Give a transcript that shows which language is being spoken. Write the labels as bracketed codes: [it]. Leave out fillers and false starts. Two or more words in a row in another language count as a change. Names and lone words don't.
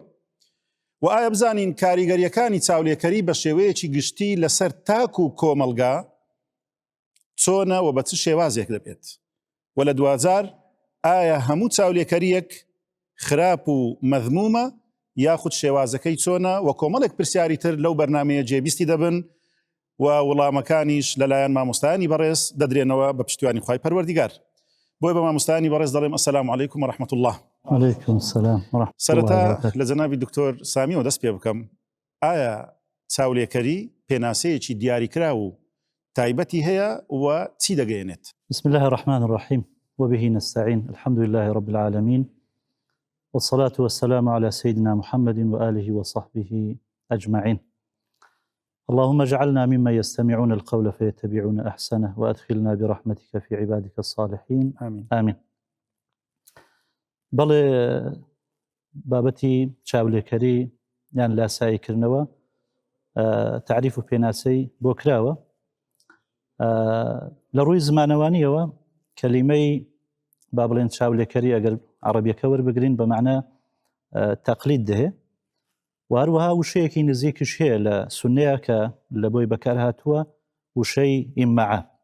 [ckb] و ئایا بزانین کاریگەریەکانی چاولێکەری بە شێوەیەکی گشتی لەسەر تاک و کۆمەلگا چۆنە و بە چ شێوازێک دەبێت و لە دوازار ئایا هەموو چاولێکەریەک خراپ و مەذمومە یاخود شێوازەکەی چۆنە و کۆمەڵێک پرسیاری تر لەو بەرنامەیە جێبیستی دەبن و وەڵامەکانیش لەلایەن مامۆستایانی بەڕێز دەدرێنەوە بە پشتیوانی خوای پەروەردیگار. بۆی بە مامۆستایانی بەڕێز دەڵێم [ar] ئەسەلامو عەلەیکوم وەڕەحمەتوڵڵاه. عليكم السلام ورحمة الله [ckb] سەرەتا [ar] وبركاته. [ckb] لە جەنابی دکتۆر سامیەوە دەست پێ بکەم، ئایا چاولێکەری پێناسەیەکی دیاریکرا و تایبەتی هەیە و چی دەگەیەنێت؟ [ar] بسم الله الرحمن الرحيم وبه نستعين. الحمد لله رب العالمين والصلاة والسلام على سيدنا محمد وآله وصحبه أجمعين. اللهم اجعلنا ممن يستمعون القول فيتبعون أحسنه وأدخلنا برحمتك في عبادك الصالحين. آمين. آمين. [ckb] بەڵێ بابەتی چاولێکەری یان لاساییکردنەوە تعریف و پێناسەی بۆ کراوە. لە ڕووی زمانەوانیەوە کەلیمەی با بڵێن چاولێکەری ئەگەر عەرەبیەکە وەربگرین بە معنە تەقلید دەهێ، وهروەها وشەیەکی نزیکیش هەیە لە سونەیە کە لە بۆی بەکار هاتووە وشەی ئیممەعە.